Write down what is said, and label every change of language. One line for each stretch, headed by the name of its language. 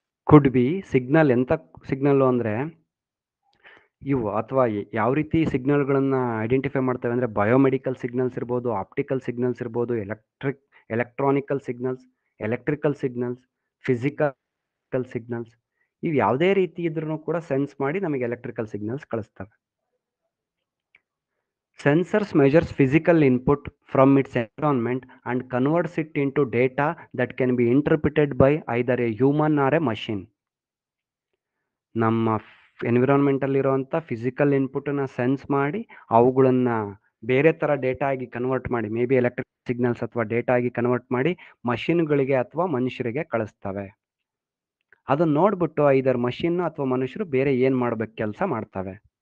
English: Could be signal.
Kannada: ಎಂಥ signal ಅಂದರೆ ಇವು, ಅಥವಾ ಯಾವ ರೀತಿ ಸಿಗ್ನಲ್ಗಳನ್ನು ಐಡೆಂಟಿಫೈ ಮಾಡ್ತೇವೆ ಅಂದರೆ, ಬಯೋಮೆಡಿಕಲ್ ಸಿಗ್ನಲ್ಸ್ ಇರ್ಬೋದು, ಆಪ್ಟಿಕಲ್ ಸಿಗ್ನಲ್ಸ್ ಇರ್ಬೋದು, electronical signals, electrical signals, physical signals. ಇವು ಯಾವುದೇ ರೀತಿ ಇದ್ರೂ ಕೂಡ ಸೆನ್ಸ್ ಮಾಡಿ ನಮಗೆ electrical signals ಕಳಿಸ್ತವೆ.
English: Sensors measures physical input from its environment and converts it into data that can be interpreted by either a human or a machine.
Kannada: ನಮ್ಮ ಎನ್ವಿರಾನ್ಮೆಂಟಲ್ಲಿರುವಂಥ physical ಇನ್ಪುಟನ್ನು sense ಮಾಡಿ ಅವುಗಳನ್ನು ಬೇರೆ ಥರ ಡೇಟಾ ಆಗಿ ಕನ್ವರ್ಟ್ ಮಾಡಿ,
English: maybe
Kannada: ಎಲೆಕ್ಟ್ರಿಕ್ ಸಿಗ್ನಲ್ಸ್ ಅಥವಾ data ಆಗಿ convert ಮಾಡಿ ಮಷಿನ್ಗಳಿಗೆ ಅಥವಾ ಮನುಷ್ಯರಿಗೆ ಕಳಿಸ್ತವೆ. ಅದನ್ನು ನೋಡ್ಬಿಟ್ಟು ಐದರ್ ಮಷಿನ್ ಅಥವಾ ಮನುಷ್ಯರು ಬೇರೆ ಏನು ಮಾಡ್ಬೇಕು ಕೆಲಸ ಮಾಡ್ತವೆ.